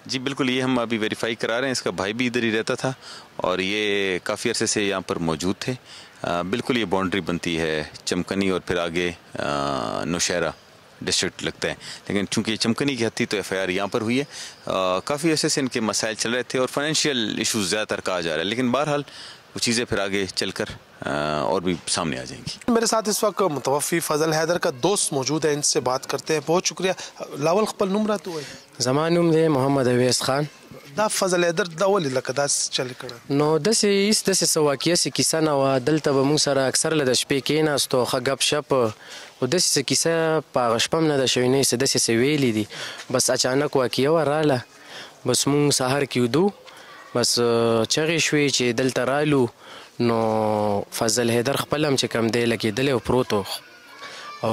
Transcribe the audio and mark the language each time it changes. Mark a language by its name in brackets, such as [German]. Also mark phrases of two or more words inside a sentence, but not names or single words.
[Urdu] جی بالکل یہ ہم ابھی ویریفائی کرا رہے ہیں اس کا بھائی بھی ادھر ہی رہتا تھا اور یہ کافی عرصے سے یہاں پر موجود تھے بالکل یہ باؤنڈری بنتی ہے چمکنی اور پھر آگے نوشہرہ ڈسٹرکٹ لگتا ہے لیکن چونکہ یہ چمکنی کی حد تھی تو FIR یہاں پر ہوئی ہے کافی عرصے سے ان کے مسائل چل رہے تھے اور [English] financial issues [Urdu] زیادہ تر کہا جا رہا ہے لیکن بہرحال وہ چیزیں پھر آگے چل کر اور بھی سامنے آ جائیں گی میرے ساتھ اس وقت متوفی فضل حیدر کا دوست موجود ہے ان سے بات کرتے ہیں بہت شکریہ [Pashto] لاول خپل نوم راته وایي زما نوم دی محمد اویس خان دا فضل حیدر دا ولې لکه داسې چل کړه نو داسې هېڅ داسې څه واقعه سې کیسه نه وه دلته به موږ سره اکثر له د شپې کېناستو ښه ګپ شپ او داسې څه کیسه په هغه شپه هم نه ده شوې نه یې څه داسې څه ویلي دي بس اچانک واقعه وراله بس موږ سهار کې ودو بس چغې شوې چې دلته رالو نو فضل حیدر خپل هم چې کوم دی لګېدلی او پروت و او